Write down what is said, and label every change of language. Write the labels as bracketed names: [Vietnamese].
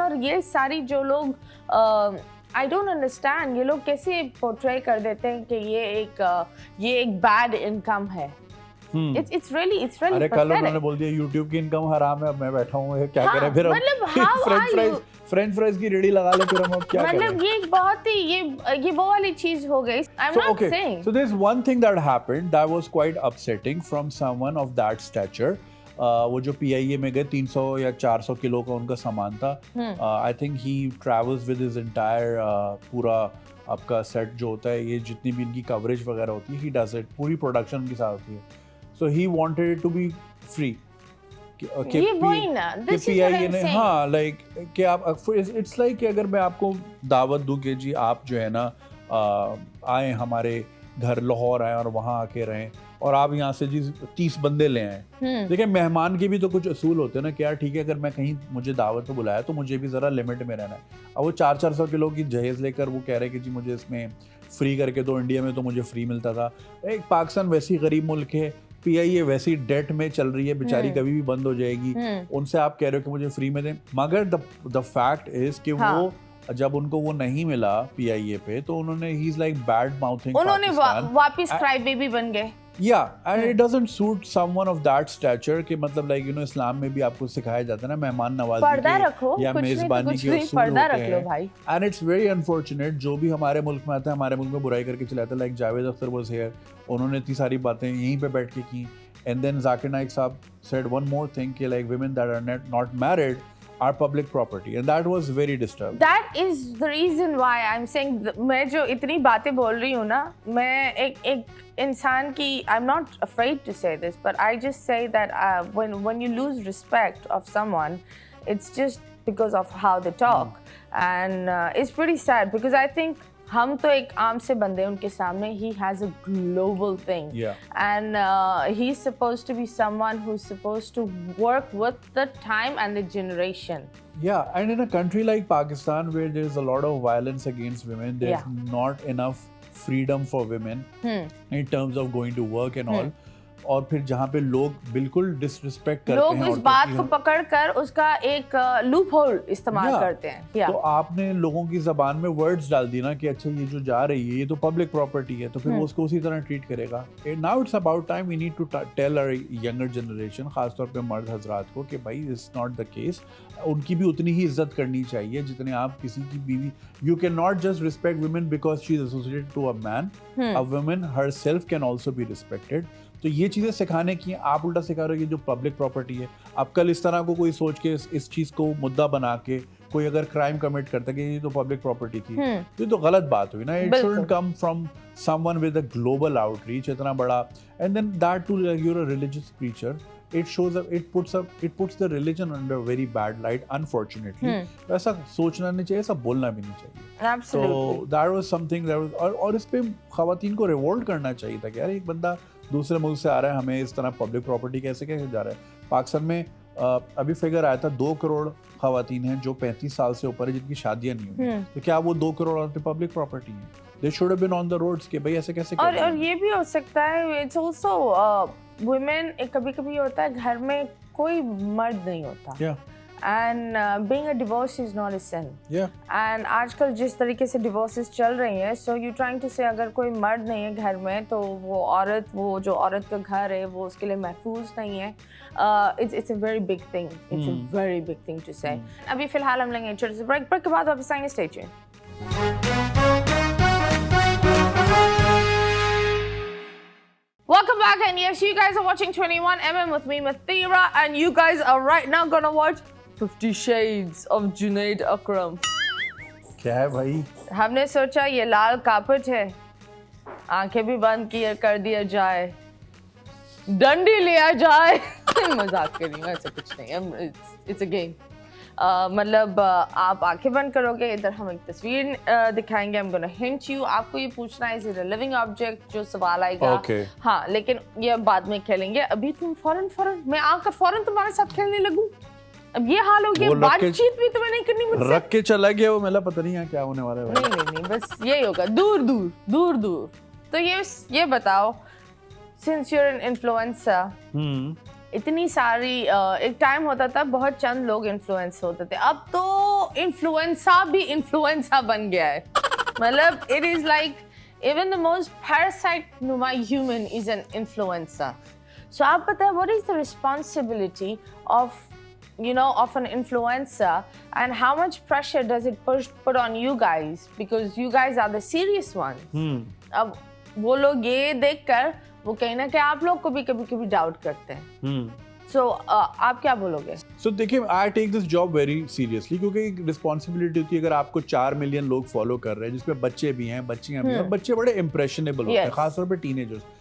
[Hindi] और ये सारी जो लोग [English] I don't understand, [Hindi] ये लोग कैसे पोर्ट्रे कर देते हैं कि ये एक बैड इनकम है. [English] It's really [Hindi] अरे कल उन्होंने बोल दिया YouTube की इनकम हराम है, अब मैं बैठा हूँ क्या करें फिर. मतलब फ्रेंच फ्राइज की रेडी लगा ले फिर हम अब क्या करें. मतलब ये बहुत ही ये वो वाली चीज हो गई. [English] I'm not saying. So there's one thing that happened that was quite upsetting from someone of that stature. [Hindi] वो जो PIA में गए 300 या 400 किलो का उनका सामान था. [English] I think he travels with his entire [Hindi] पूरा आपका सेट जो होता है, ये जितनी भी इनकी कवरेज वगैरह होती है, [English] he does it, [Hindi] पूरी प्रोडक्शन उनके साथ होती है. [English] So he wanted it to be free. [Hindi] ये वही ना, [English] this is what I'm saying. [Hindi] हाँ, [English] like [Hindi] कि आप [English] it's like [Hindi] कि अगर मैं आपको दावत दूं कि जी आप जो है ना आए हमारे घर लाहौर आए और वहाँ आके रहें और आप यहाँ से जी 30 बंदे ले आए. देखिए मेहमान के भी तो कुछ असूल होते हैं ना कि यार ठीक है अगर मैं कहीं मुझे दावत पे बुलाया तो मुझे भी ज़रा लिमिट में रहना है. अब वो 400 किलो की जहेज़ लेकर वो कह रहे हैं कि जी मुझे इसमें फ्री करके दो. इंडिया में तो मुझे फ्री मिलता था. एक पाकिस्तान वैसी गरीब मुल्क है, PIA वैसी डेट में चल रही है बेचारी, कभी भी बंद हो जाएगी. उनसे आप कह रहे हो कि मुझे फ्री में दें, मगर [English] the fact is [Hindi] कि वो जब उनको वो नहीं मिला PIA पे तो उन्होंने he [English] is like bad mouthing, [Hindi] उन्होंने वापस क्राई बेबी बन गए. [English] and it doesn't suit someone of that stature [Hindi] कि मतलब [English] like you know [Hindi] इस्लाम में भी आपको सिखाया जाता है ना मेहमान नवाजी के या मेजबानी के उसूल होते हैं. [English] and it's very unfortunate [Hindi] जो भी हमारे मुल्क में आता है हमारे मुल्क में बुराई करके चला जाता है. [English] like Javed Akhtar was here, [Hindi] उन्होंने इतनी सारी बातें यहीं पे बैठ के की. [English] and then Zakir Naik साहब said one more thing [Hindi] कि [English] Like women that are not married are public property, and that was very disturbing. That is the reason why I'm saying [Hindi] मैं जो इतनी बातें बोल रही हूँ ना, मैं एक इंसान की [English] I'm not afraid to say this, but I just say that when you lose respect of someone, it's just because of how they talk, and it's pretty sad because I think [Hindi] हम तो एक आम से बंदे हैं उनके सामने. [English] He has a global thing. Yeah. And he's supposed to be someone who's supposed to work with the time and the generation. Yeah, and in a country like Pakistan where there's a lot of violence against women, there's not enough freedom for women in terms of going to work and all. [Hindi] और फिर जहाँ पे लोग बिल्कुल disrespect करते हैं लोग इस बात को पकड़कर उसका एक लूप होल इस्तेमाल करते हैं. तो आपने लोगों की जबान में वर्ड्स डाल दी ना कि अच्छा ये जो जा रही है ये तो पब्लिक प्रॉपर्टी है, तो फिर वो उसको उसी तरह ट्रीट करेगा. [English] now it's about time we need to tell our younger generation, [Hindi] खासतौर पे मर्द हजरात को, कि भाई [English] It's not the case. [Hindi] उनकी भी उतनी ही इज्जत करनी चाहिए जितने आप किसी की बीवी. [English] You can not just respect women because she is associated to a man. A woman herself can also be respected. [Hindi] तो ये चीज़ें सिखाने की आप उल्टा सिखा रहे हो कि जो पब्लिक प्रॉपर्टी है. अब कल इस तरह को कोई सोच के इस चीज़ को मुद्दा बना के कोई अगर क्राइम कमिट करता है कि ये तो पब्लिक प्रॉपर्टी थी, तो ये तो गलत बात हुई ना. [English] it shouldn't come from someone with a global outreach [Hindi] इतना बड़ा. [English] And then that too you're a religious preacher. It shows up. It puts the religion under very bad light. [Hindi] Unfortunately, ऐसा सोचना नहीं चाहिए, ऐसा बोलना भी नहीं चाहिए. [English] Absolutely. So that was something that was [Hindi] और इस पे ख़वातीन को रिवोल्ट करना चाहिए था कि यार एक बंदा दूसरे मुल्क से आ रहा है, हमें इस तरह पब्लिक प्रॉपर्टी कैसे जा रहा है. पाकिस्तान में अभी फिगर आया था 2 करोड़ ख़वातीन हैं जो 35 साल से ऊपर है जिनकी शादियां नहीं हुई. तो क्या वो 2 करोड़ औरतें पब्लिक प्रॉपर्टी हैं? [English] They should have been on the roads [Hindi] कि भाई ऐसे कैसे. और ये भी हो सकता है, [English] it's also women, [Hindi] कभी-कभी होता है घर में कोई मर्द नहीं होता. [English] Yeah. And being a divorce is not a sin. Yeah. [Hindi] And आजकल जिस तरीके से divorces चल रही हैं, [English] so you trying to say [Hindi] अगर कोई मर्द नहीं है घर में तो वो जो औरत का घर है वो उसके लिए महफूज नहीं है. [English] It's a very big thing. It's a very big thing to say. [Hindi] अभी फिलहाल हम लेंगे छोटे से ब्रेक के बाद वापस आएंगे. [English] Stay tuned. Welcome back, and yes, you guys are watching 21mm with me, Mathira, and you guys are right now gonna watch 50 Shades of Junaid Akram. [Hindi] क्या है भाई? हमने सोचा ये लाल कापट है, आंखें भी बंद कर दिया जाए, डंडी लिया जाए. मजाक कर रही हूँ, ऐसा कुछ नहीं है. [English] It's a game. [Hindi] मतलब आप आंखें बंद करोगे, इधर हम एक तस्वीर दिखाएंगे. [English] I'm gonna hint you. [Hindi] आपको ये पूछना है, [English] is it a living object? [Hindi] जो सवाल आएगा. [English] Okay. [Hindi] हाँ, लेकिन ये बाद में खेलेंगे. अभी तुम फौरन मैं आकर फौरन तुम्हारे साथ खेलने लगूं. अब ये हाल हो गया, बातचीत भी तुम्हें नहीं करनी मुझसे. रख के चला गया वो, मतलब पता नहीं है क्या होने वाला है. नहीं, बस यही होगा. दूर. तो ये बताओ, [English] since you're an influencer, [Hindi] इतनी सारी एक टाइम होता था बहुत चंद लोग इन्फ्लुएंस होते थे. अब तो इन्फ्लुएंसा भी इन्फ्लुएंसा बन गया है. मतलब [English] it is like even the most parasite [Hindi] नुमा [English] Human is an influencer. [Hindi] सो आप बताएं, [English] What is the responsibility of of an influencer, and how much pressure does it put on you guys, because you guys are the serious ones. [Hindi] अब वो लोग ये देखकर वो कहीं ना कहीं आप लोग को भी कभी डाउट करते हैं. So आप क्या बोलोगे? [English] So [Hindi] देखिए, [English] I take this job very seriously [Hindi] क्योंकि एक रिस्पॉन्सिबिलिटी होती है. अगर आपको 4 मिलियन लोग फॉलो कर रहे हैं जिसमें बच्चे भी हैं, बच्चियां भी हैं, और बच्चे बड़े इम्प्रेशनेबल होते हैं, खासतौर पे टीनेजर्स.